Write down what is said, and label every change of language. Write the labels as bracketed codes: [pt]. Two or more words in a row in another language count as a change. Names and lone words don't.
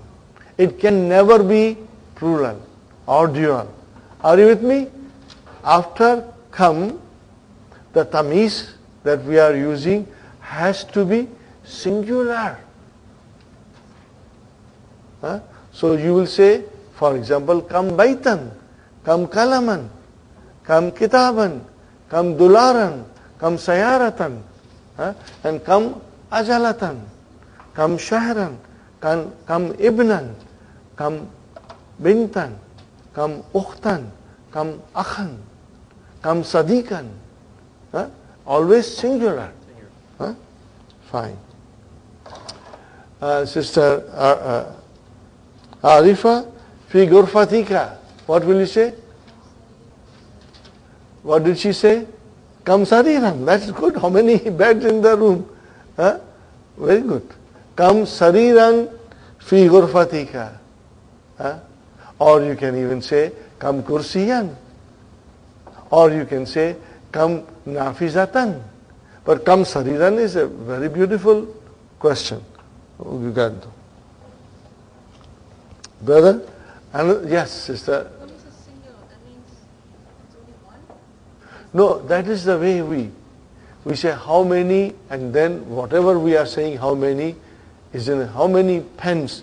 [en] It can never be plural or dual. Are you with me? After come, the tameez that we are using has to be singular. Huh? So you will say, for example, [ar] كم بيتا، كم قلما، كم كتابا، كم دولارا، كم سيارة، and كم عجلة، كم شهرا، كم ابنا، كم بنتا، كم أختا، كم أخا، كم صديقا. [en] Always singular. Fine. [ar] Sister Arifa, في غرفتك. [en] What will you say? What did she say? [ar] كم سريرا. [en] That's good. How many beds in the room? Very good. [ar] كم سريرا في غرفتك. [en] Or you can even say, [ar] كم كرسيا. [en] Or you can say, [ar] كم نافذة. [en] But [ar] كم سريرا [en] is a very beautiful question. You got it. Brother? And yes, sister. When it's a singular, that means it's only one? No, that is the way we say how many, and then whatever we are saying how many is in how many pens.